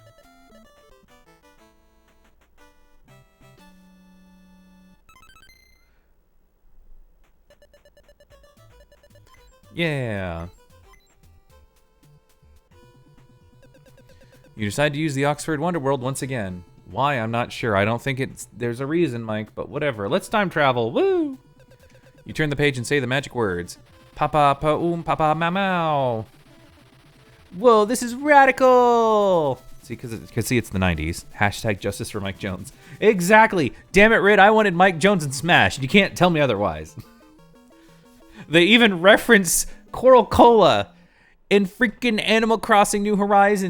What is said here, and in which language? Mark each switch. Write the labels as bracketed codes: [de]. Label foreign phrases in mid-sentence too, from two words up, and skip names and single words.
[en] Yeah. You decide to use the Oxford Wonderworld once again. Why? I'm not sure. I don't think there's a reason, Mike, but whatever. Let's time travel. Woo! You turn the page and say the magic words. Papa papa mau. Whoa, this is radical. See, because it's the 90s. Hashtag justice for Mike Jones. Exactly. Damn it, Rid. I wanted Mike Jones in Smash. You can't tell me otherwise. They even reference Coral Cola in freaking Animal Crossing New Horizons.